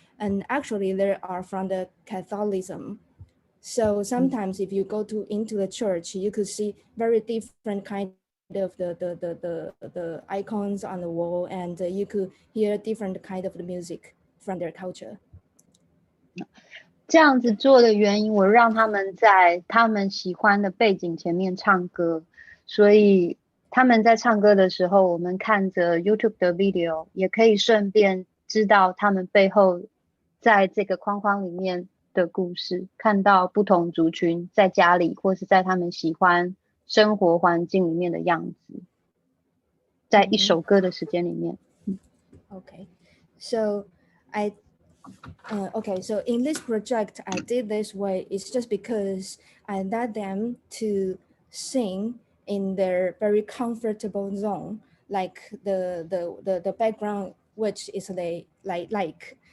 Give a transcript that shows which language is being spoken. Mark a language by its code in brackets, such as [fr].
[en] And actually they are from the Catholicism. So sometimes if you go into the church, you could see very different kind of the icons on the wall, and you could hear different kind of the music from their culture. [zh] 这样子做的原因，我让他们在他们喜欢的背景前面唱歌，所以他们在唱歌的时候，我们看着 YouTube 的 video， 也可以顺便知道他们背后在这个框框里面的故事，看到不同族群在家里或是在他们喜欢生活环境里面的样子，在一首歌的时间里面。 [en] Okay, so okay, so in this project, I did this way. It's just because I let them to sing in their very comfortable zone, like the background which is they like.